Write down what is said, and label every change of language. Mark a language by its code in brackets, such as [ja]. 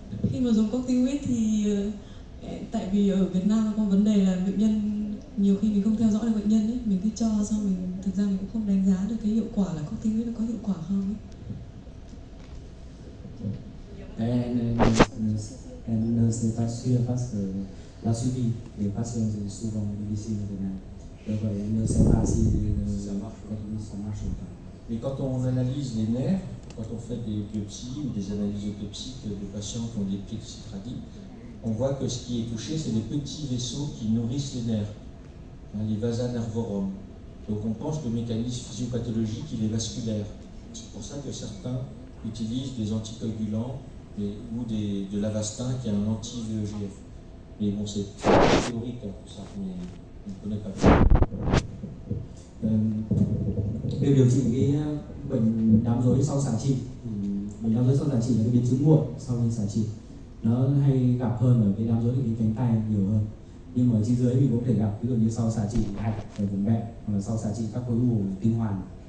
[vi] Khi mà dùng corticoid thì tại vì ở Việt Nam có vấn đề là bệnh nhân nhiều khi mình không theo dõi được bệnh nhân ấy, mình cứ cho xong thực ra mình cũng không đánh giá được cái hiệu quả là corticoid nó có hiệu quả không ấy. [fr] Elle ne sait pas sûre parce que la suivi des patients est souvent difficile au Vietnam. Donc elle ne sait pas si ça marche ou pas. Mais quand on analyse les nerfs, quand on fait des biopsies ou des analyses autopsiques de patients qui ont des plexes radiques, on voit que ce qui est touché, c'est les petits vaisseaux qui nourrissent les nerfs, les vasa nervorum. Donc on pense que le mécanisme physiopathologique, il est vasculaire. C'est pour ça que certains utilisent des anticoagulants ou de l'Avastin qui est un anti-VEGF. Mais bon, c'est théorique, ça, mais on ne connaît pas bien. [vi] Việc điều trị cái bệnh đám rối sau xạ trị, bệnh đám rối sau xạ trị là cái biến chứng muộn sau khi xạ trị. Nó hay gặp hơn ở cái đám rối cái cánh tay nhiều hơn. Nhưng mà ở trên dưới mình cũng có thể gặp ví dụ như sau xạ trị hạch ở vùng bẹn hoặc là sau xạ trị các khối u tinh hoàn.